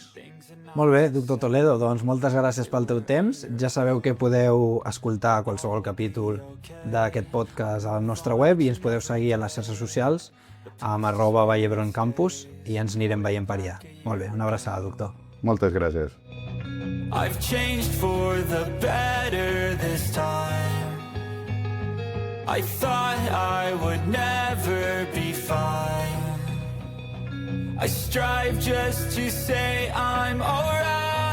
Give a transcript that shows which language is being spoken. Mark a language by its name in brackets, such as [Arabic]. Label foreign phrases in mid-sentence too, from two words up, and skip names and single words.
[Catalan] Molt bé, doctor Toledo, doncs moltes gràcies pel teu temps. Ja sabeu que podeu escoltar qualsevol capítol d'aquest podcast a la nostra web i ens podeu seguir a les xarxes socials amb @VallebronCampus i ens anirem veient per allà. Molt bé, una abraçada, doctor. Moltes gràcies. [English] I've changed for the better this time. I thought I would never be fine. I strive just to say I'm alright.